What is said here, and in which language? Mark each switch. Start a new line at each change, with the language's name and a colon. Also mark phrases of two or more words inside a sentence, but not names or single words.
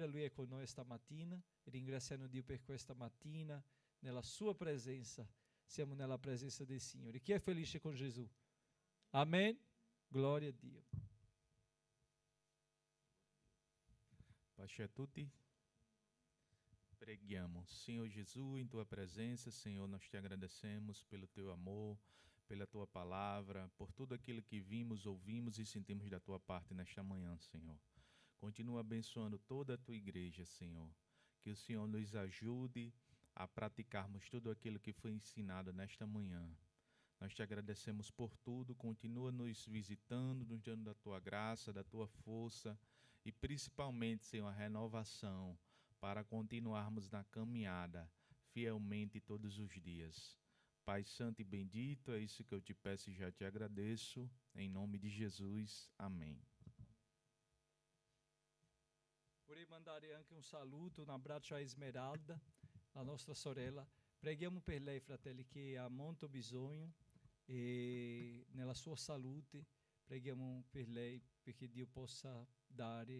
Italian: Lui è con noi stamattina, ringraziando Dio per questa mattina, nella sua presenza. Siamo nella presenza del Signore. Chi è felice con Gesù? Amen? Gloria a Dio. Pace a tutti. Preghiamo.
Portuguese: Senhor Jesus, em Tua presença, Senhor, nós Te agradecemos pelo Teu amor, pela Tua palavra, por tudo aquilo que vimos, ouvimos e sentimos da Tua parte nesta manhã, Senhor. Continua abençoando toda a Tua igreja, Senhor. Que o Senhor nos ajude a praticarmos tudo aquilo que foi ensinado nesta manhã. Nós Te agradecemos por tudo, continua nos visitando, nos dando da Tua graça, da Tua força e principalmente, Senhor, a renovação para continuarmos na caminhada fielmente todos os dias. Pai Santo e bendito, é isso que eu Te peço e já Te agradeço, em nome de Jesus, amém.
Italian: Vorrei mandare anche un saluto, un abbraccio a Esmeralda, la nostra sorella. Preghiamo per lei, fratelli, che ha molto bisogno e nella sua salute. Preghiamo per lei perché Dio possa dare.